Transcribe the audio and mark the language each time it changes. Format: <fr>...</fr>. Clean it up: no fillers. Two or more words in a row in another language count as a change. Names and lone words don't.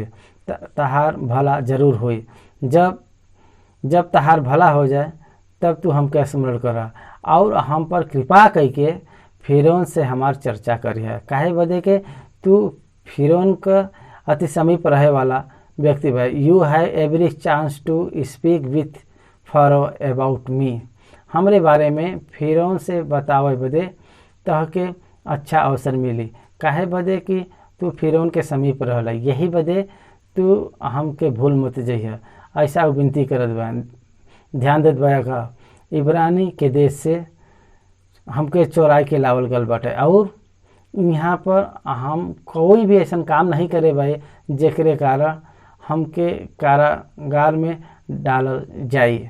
<bho>तहार भला जरूर हुई। जब तहार भला हो जाए तब तू हमके स्मरण करा और हम पर कृपा करके फिरौन से हमार चर्चा करिए। काहे बदे के तू फिरौन का अति समीप रहे वाला व्यक्ति बा।</bho> <en>You have every chance to speak with Pharaoh about me.</en> <bho>हमरे बारे में फिरौन से बतावे बदे तहके अच्छा अवसर मिली। काहे बदे कि तू फिरौन के समीप रहला। यही बदे तू हमके भूल मत जइह। ऐसा विनती करत बा। ध्यान देत बा का इब्रानी के देश से हमके चोराई के लावल गल बाटे और यहाँ पर हम कोई भी ऐसा काम नहीं करे भाई जेकरे कारण हमके कारागार में डालल जाई।</bho>